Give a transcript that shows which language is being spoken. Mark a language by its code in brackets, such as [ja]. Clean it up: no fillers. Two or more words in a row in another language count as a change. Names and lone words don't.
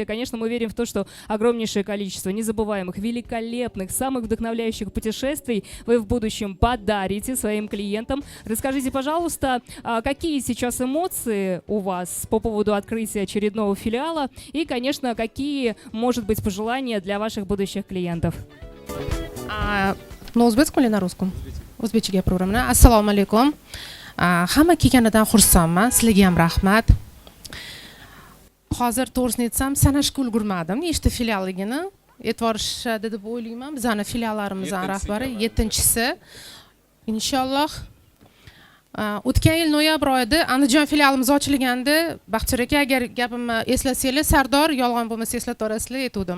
[ru] Конечно, мы верим в то, что огромнейшее количество незабываемых, великолепных, самых вдохновляющих путешествий вы в будущем подарите своим клиентам. Расскажите, пожалуйста, какие сейчас эмоции у вас по поводу открытия очередного филиала и, конечно, какие, может быть, пожелания для ваших будущих клиентов? На o'zbekmi или на русском? [uz] O'zbekcha gapiraman. Assalomu alaykum. Hamma kelganidan xursandman. Sizlarga ham rahmat. Hozir to'g'risini aytsam, sanashga ulgurmadim nechta filialligini. E'tiborishadi deb o'ylayman. Bizning filiallarimizning rahbari 7-chisi. Inshaalloh o'tgan yil noyabr oyida Andijon filialimiz ochilganda, Baxtiyor aka, agar gapimni eslasanglar, Sardor, yolg'on bo'lmasa eslatib orasizlar, aytdim.